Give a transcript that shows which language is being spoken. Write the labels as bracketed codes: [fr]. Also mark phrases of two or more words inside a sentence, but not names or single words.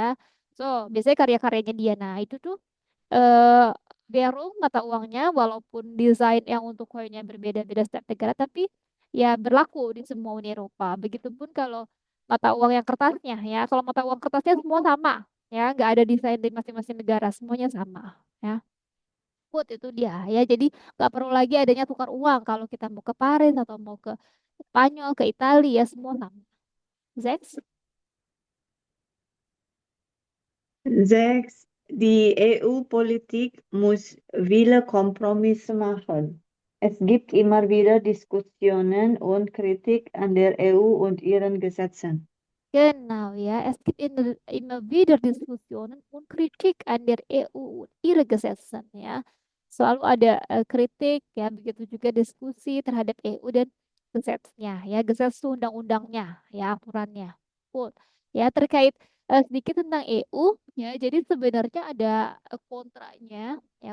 [id] So, biasanya karya-karyanya dia. Nah, itu tuh eh Berung mata uangnya walaupun desain yang untuk koinnya berbeda-beda setiap negara tapi ya berlaku di semua Uni Eropa. Begitupun kalau mata uang yang kertasnya ya. Kalau mata uang kertasnya semua sama ya, nggak ada desain di masing-masing negara, semuanya sama ya. Itu dia ya. Jadi nggak perlu lagi adanya tukar uang kalau kita mau ke Paris atau mau ke Spanyol, ke Italia ya semua sama. Zex? [de] 6. Die EU-Politik muss viele Kompromisse machen. Es gibt immer wieder Diskussionen und Kritik an der EU und ihren Gesetzen. Genau, ja. Es gibt immer wieder Diskussionen und Kritik an der EU und ihre Gesetzen, [id] ya. Selalu ada kritik, ya. Begitu juga diskusi terhadap EU dan gesetznya, ya. Gesetz itu undang-undangnya, ya, aturannya. Ya, terkait sedikit tentang EU, ya. Jadi sebenarnya ada kontranya, ya.